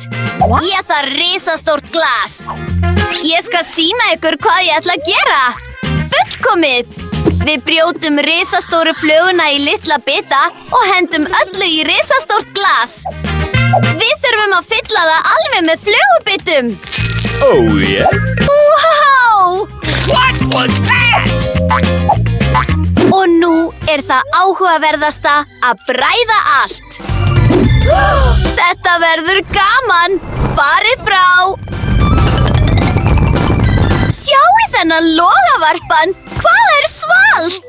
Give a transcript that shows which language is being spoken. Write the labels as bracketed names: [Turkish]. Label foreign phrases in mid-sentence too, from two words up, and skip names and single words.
[Icelandic] Ég þarf risastórt glas. Ég skal sýna ykkur hvað ég ætla að gera. Fullkomið. Við brjótum risastóru fluguna í litla bita og hendum öllu í risastórt glas. Við þurfum að fylla það alveg með flugubitum. [English] Oh, yes? Wow! What was that? [Icelandic] Og nú er það áhugaverðasta að bræða allt. Þetta verður gaman. Farið frá. Sjáu þennan logavarpan. Hvað er svalt?